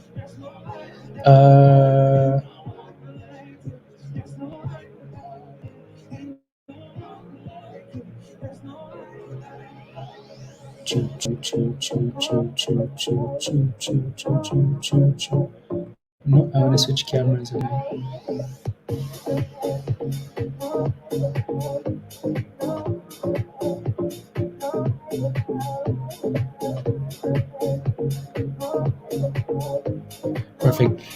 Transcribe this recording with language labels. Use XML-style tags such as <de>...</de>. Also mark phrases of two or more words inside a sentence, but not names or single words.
<en>Uh, choo, choo, choo, choo, choo, choo, choo, choo, choo, choo, choo, choo, choo. No, I want to switch cameras again. Perfect.</en>